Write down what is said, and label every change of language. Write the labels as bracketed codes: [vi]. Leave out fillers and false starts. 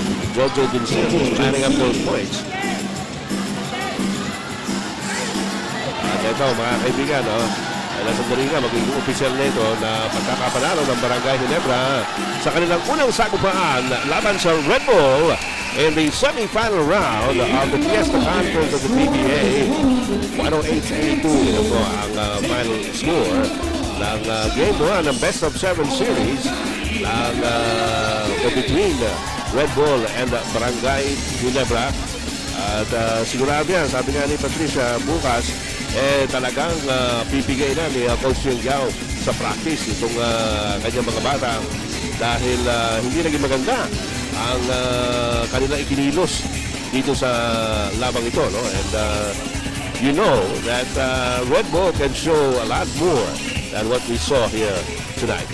[en] Jojo Dinsil planning up those points. [tl] At ito mga kaibigan, nasa dali nga magiging opisyal na ito na pagkakapanalo ng Barangay Ginebra sa kanilang unang sagupaan laban sa Red Bull [en] in the semi-final round of the Fiesta Conference of the PBA. [tl] 108-82 ito po ang final score ng Game 1 ng Best of 7 Series ng between Red Bull and Barangay Ginebra. At sigurado yan, sabi nga ni Patricia bukas, talagang pipigay na ni Coach Yang Giao sa practice itong kanyang mga bata dahil hindi naging maganda ang kanilang ikinilos dito sa labang ito, no? [en] And you know that Red Bull can show a lot more than what we saw here tonight.